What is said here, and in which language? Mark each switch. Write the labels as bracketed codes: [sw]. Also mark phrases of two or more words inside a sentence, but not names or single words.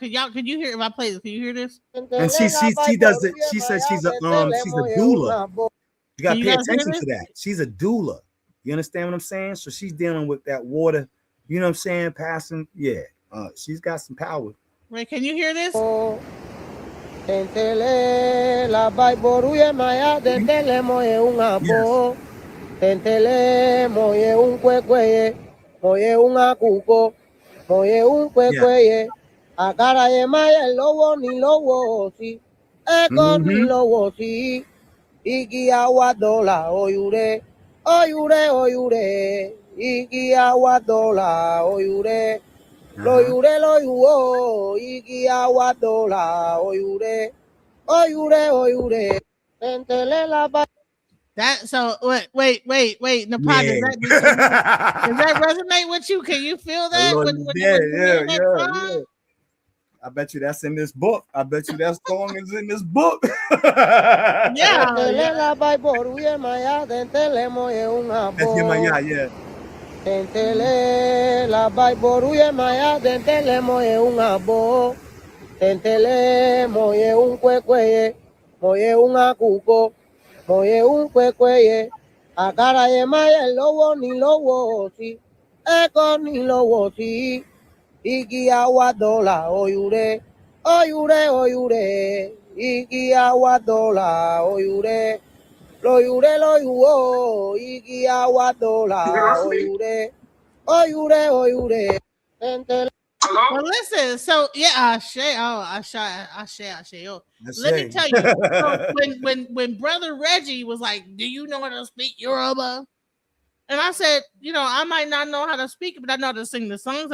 [en] Can you hear if I play this? Can you hear this? And she does it. She says she's a doula. You gotta pay attention to that. She's a doula. You understand what I'm saying? So she's dealing with that water. You know what I'm saying? Passing. Yeah. She's got some power. Right? Can you hear this? [yo] Tentele la bai boruye maya tentele moye un abo tentele moye un kwekwe moye un akuko moye un kwekwe akara ye maya lowo ni lowo si eko ni lowo si igi awa dola oyure oyure oyure igi awa dola oyure loyure loyuo igi awa dola oyure oyure [en] That so wait. Napa, Yeah. does that resonate with you? Can you feel that? Yeah. I bet you that's in this book. I bet you that song is in this book. Yeah. That's Yemaya, yeah. [yo] Tentele la bai boruye maya tentele moye un abo tentele moye un kwekwe moye un akuko moye un kwekwe akara ye maya lowo ni lowo si eko ni lowo si igi awa dola oyure oyure oyure igi awa dola oyure loyure loyuo igi awa dola oyure oyure [en] Well, listen. So yeah, Ashe. Oh, let me tell you. So when Brother Reggie was like, "Do you know how to speak Yoruba?" And I said, I might not know how to speak it, but I know how to sing the songs.